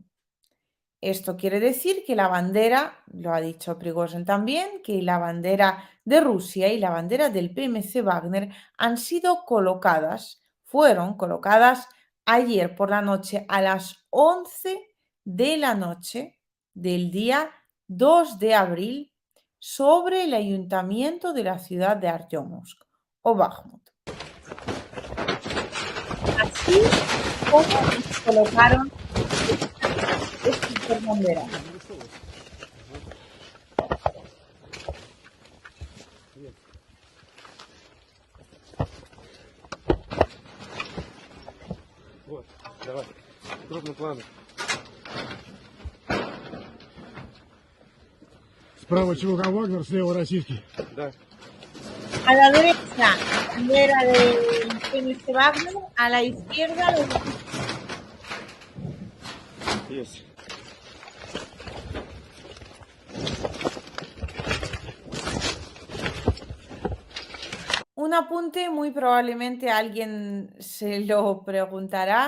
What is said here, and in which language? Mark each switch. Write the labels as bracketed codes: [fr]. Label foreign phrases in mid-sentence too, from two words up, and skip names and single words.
[es] Esto quiere decir que la bandera, lo ha dicho Prigozhin también, que la bandera de Rusia y la bandera del PMC Wagner han sido colocadas, fueron colocadas ayer por la noche a las 11 de la noche del día 2 de abril sobre el ayuntamiento de la ciudad de Artyomovsk o Bakhmut. Así como colocaron estas banderas. [ru] Вот, давай. Крупным планом. Справа ЧВК «Вагнер», слева российский. Да. [es] A la derecha, bandera del PMC Wagner, a la izquierda, [ru] Есть. [es] un apunte, muy probablemente alguien se lo preguntará.